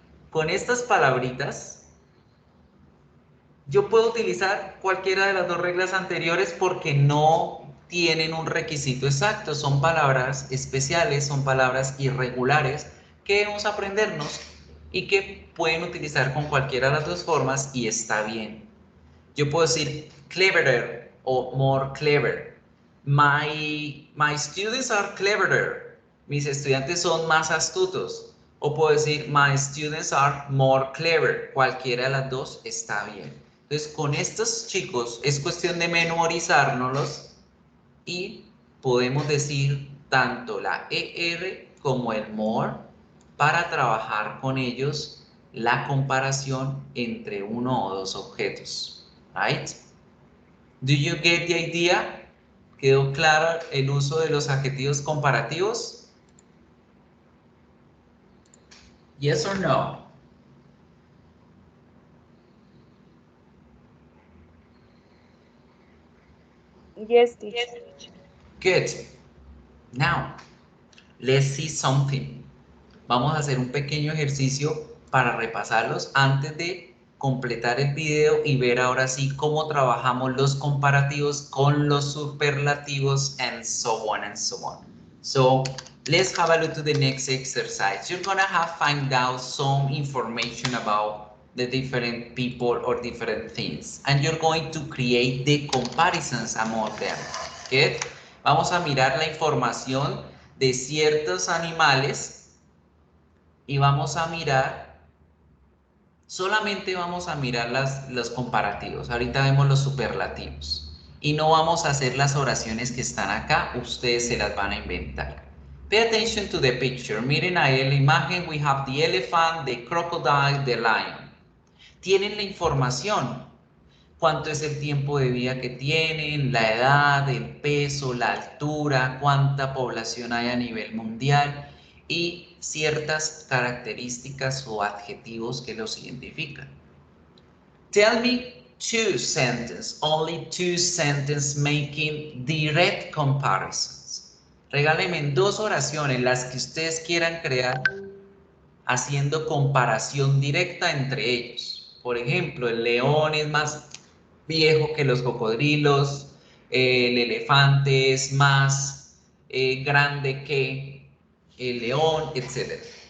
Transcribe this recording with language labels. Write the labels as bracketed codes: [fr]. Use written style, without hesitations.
[es] Con estas palabritas, yo puedo utilizar cualquiera de las dos reglas anteriores porque no tienen un requisito exacto, son palabras especiales, son palabras irregulares que debemos aprendernos y que pueden utilizar con cualquiera de las dos formas y está bien. Yo puedo decir cleverer o more clever. [en] My students are cleverer. [es] Mis estudiantes son más astutos. O puedo decir [en] my students are more clever. [es] Cualquiera de las dos está bien. Entonces, con estos chicos es cuestión de memorizárnoslos y podemos decir tanto la ER como el more para trabajar con ellos la comparación entre uno o dos objetos. Right? [en] Do you get the idea? [es] ¿Quedó claro el uso de los adjetivos comparativos? [en] Yes or no? Yes, teacher. Good. Now, let's see something. [es] Vamos a hacer un pequeño ejercicio para repasarlos antes de completar el video y ver ahora sí cómo trabajamos los comparativos con los superlativos and so on and so on. [en] So let's have a look to the next exercise. You're gonna have find out some information about the different people or different things and you're going to create the comparisons among them. Good. [es] Vamos a mirar la información de ciertos animales y vamos a mirar, solamente vamos a mirar los comparativos. Ahorita vemos los superlativos y no vamos a hacer las oraciones que están acá, ustedes se las van a inventar. [en] Pay attention to the picture. [es] Miren ahí en la imagen, [en] we have the elephant, the crocodile, the lion. [es] Tienen la información. Cuánto es el tiempo de vida que tienen, la edad, el peso, la altura, cuánta población hay a nivel mundial y ciertas características o adjetivos que los identifican. [en] Tell me two sentences, only two sentences making direct comparisons. [es] Regálenme dos oraciones, las que ustedes quieran crear, haciendo comparación directa entre ellos. Por ejemplo, el león es más viejo que los cocodrilos, el elefante es más grande que el león, etc.